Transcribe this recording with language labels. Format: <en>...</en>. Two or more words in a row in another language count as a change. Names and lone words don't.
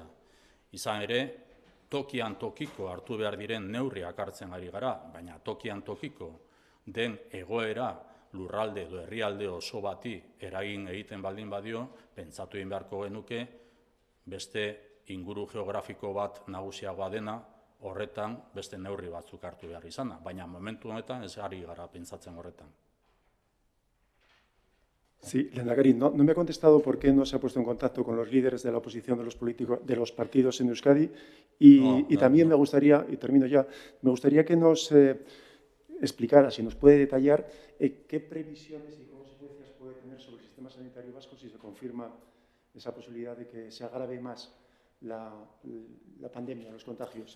<eu>Izan ere, tokian tokiko hartu behar diren neurriak hartzen ari gara, baina tokian tokiko den egoera lurralde edo herrialde oso bati eragin egiten baldin badio, pentsatu egin beharko genuke beste inguru geografiko bat nagusiagoa dena, horretan beste neurri batzuk hartu behar izana, baina momentu honetan ez ari gara pentsatzen horretan.</eu> <es>Sí, Lehendakari, no me ha contestado por qué no se ha puesto en contacto con los líderes de la oposición de los partidos en Euskadi y también me gustaría, y termino ya, me gustaría que nos explicara, si nos puede detallar, qué previsiones y consecuencias puede tener sobre el sistema sanitario vasco si se confirma esa posibilidad de que se agrave más la pandemia, los contagios.</es>